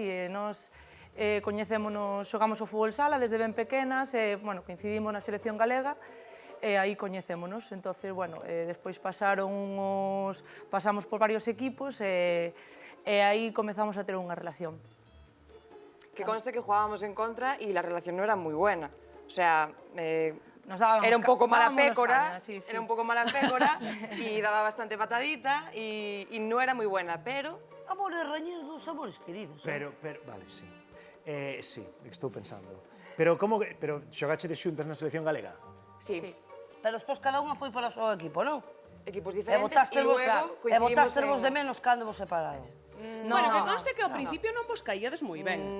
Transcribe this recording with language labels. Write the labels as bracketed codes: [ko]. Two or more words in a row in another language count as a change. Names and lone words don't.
[gl] Nos coñecémonos, xogamos o fútbol sala desde ben pequenas, bueno, coincidimos na selección galega, e aí coñecémonos. Entonces, bueno, despois pasamos por varios equipos e aí comezamos a ter unha relación. [es] Que conste que jugábamos en contra y la relación no era muy buena. O sea, Nos dábamos era un poco mala dábamos pécora, caña, sí, sí. era un poco mala pécora y daba bastante patadita y no era muy buena, pero [gl] Amores rañidos dos amores queridos. Pero, vale, sí. Sí, estou pensando. Pero como que, pero xogache de xuntas na selección galega? [es] sí, [gl] Pero despois cada unha foi para o seu equipo, non? [es] equipos [gl] E [es] diferentes y [gl] botastes [es] luego coincidimos [gl] vos de [es] en... [gl] menos cando vos separaron. Bueno, que conste que ao principio non vos caíades moi ben.